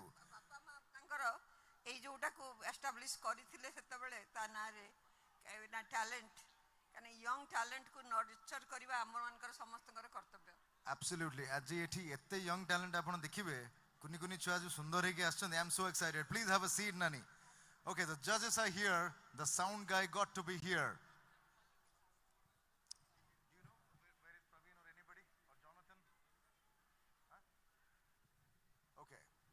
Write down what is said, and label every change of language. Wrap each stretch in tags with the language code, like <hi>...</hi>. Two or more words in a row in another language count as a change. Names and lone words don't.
<or>ବାପା ମା ତାଙ୍କର ଏଇ ଯେଉଁଟାକୁ ଏଷ୍ଟାବ୍ଲିଶ୍ କରିଥିଲେ ସେତେବେଳେ ତା ନାଁରେ ନା ଟ୍ୟାଲେଣ୍ଟ, କାରଣ</or> <en>young talentକୁ</en> <or>ନର୍ଚର କରିବା ଆମମାନଙ୍କର ସମସ୍ତଙ୍କର କର୍ତ୍ତବ୍ୟ। absolutely ଆଜି ଏଠି ଏତେ</or> <en>young talent</en> <or>ଆପଣ ଦେଖିବେ, କୁନି କୁନି ଛୁଆ ଯୋଉ ସୁନ୍ଦର ହେଇକି ଆସିଛନ୍ତି।</or> <en>I am so excited. Please have a seat, Nani. Okay, the judges are here. The sound guy got to be here. Do you know where is Praveen or anybody or Jonathan? Huh? Okay.</en>